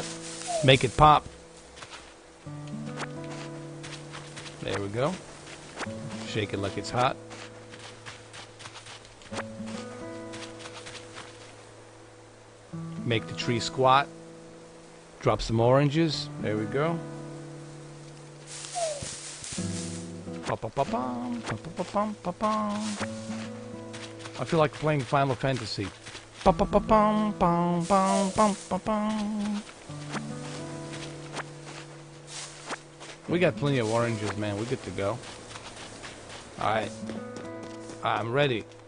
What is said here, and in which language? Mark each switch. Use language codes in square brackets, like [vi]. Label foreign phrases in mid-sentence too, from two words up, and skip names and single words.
[en] Make it pop. There we go. Shake it like it's hot. Make the tree squat. Drop some oranges. There we go. Pa-pa-pa-pam, pa-pa-pa-pam, pa-pam. I feel like playing Final Fantasy. Pa-pa-pa-pam, pam, pam, pam, pam, pam. We got plenty of oranges, man. We're good to go. Alright. I'm ready.